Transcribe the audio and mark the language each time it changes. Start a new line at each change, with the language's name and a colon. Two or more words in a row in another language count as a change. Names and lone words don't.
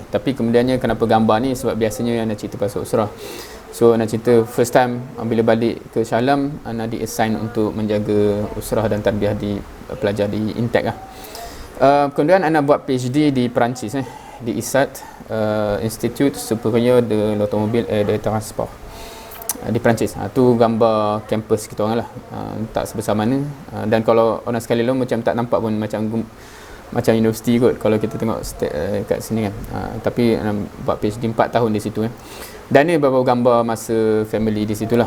Malay: Tapi kemudiannya kenapa gambar ni, sebab biasanya Ana cerita pasal usrah. So Ana cerita
English: first time
Malay: bila balik ke Shah Alam, Ana di-assign untuk menjaga usrah dan tarbiyah di pelajar di Intech lah. Kemudian Ana buat PhD di Perancis di ISAT, Institut Supérieur de l'Automobile et de Transport di Perancis. Tu gambar kampus kita orang lah. Tak sebesar mana. Dan kalau orang sekali lalu macam tak nampak pun macam universiti kot kalau kita tengok kat sini kan. Tapi buat PhD 4 tahun di situ. Dan ni beberapa gambar masa family di situlah.